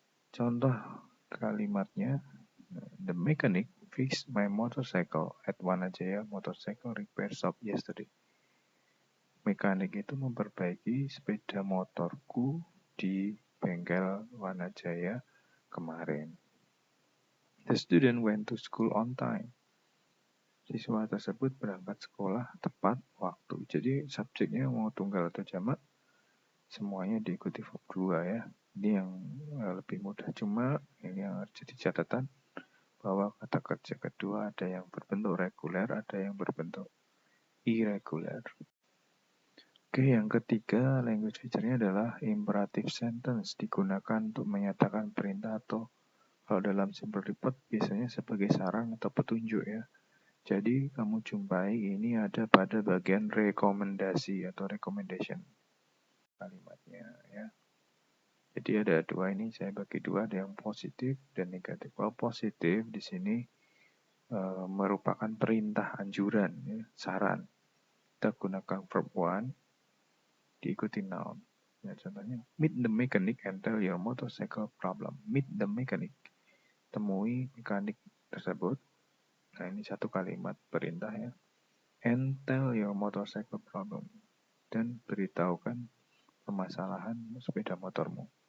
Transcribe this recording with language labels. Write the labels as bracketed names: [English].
[Indonesian] Contoh kalimatnya, [English] the mechanic fixed my motorcycle at Wanajaya Motorcycle Repair Shop yesterday. [Indonesian] Mekanik itu memperbaiki sepeda motorku di bengkel Wanajaya kemarin. [English] The student went to school on time. [Indonesian] Siswa tersebut berangkat sekolah tepat waktu. Jadi subjeknya mau tunggal atau jamak, semuanya diikuti verb 2 ya. Ini yang lebih mudah. Cuma ini yang harus jadi catatan bahwa kata kerja kedua ada yang berbentuk reguler, ada yang berbentuk irregular. Oke, yang ketiga language feature-nya adalah imperative sentence, digunakan untuk menyatakan perintah atau kalau dalam simple report biasanya sebagai saran atau petunjuk ya. Jadi kamu jumpai ini ada pada bagian rekomendasi atau recommendation kalimatnya ya. Jadi ada dua ini, saya bagi dua, ada yang positif dan negatif. Kalau positif di sini merupakan perintah, anjuran, ya, saran. Kita gunakan verb one diikuti noun. Ya, contohnya, [English] meet the mechanic and tell your motorcycle problem. Meet the mechanic, [Indonesian] temui mekanik tersebut. Nah ini satu kalimat perintah ya. [English] And tell your motorcycle problem. [Indonesian] Dan beritahukan permasalahan sepeda motormu.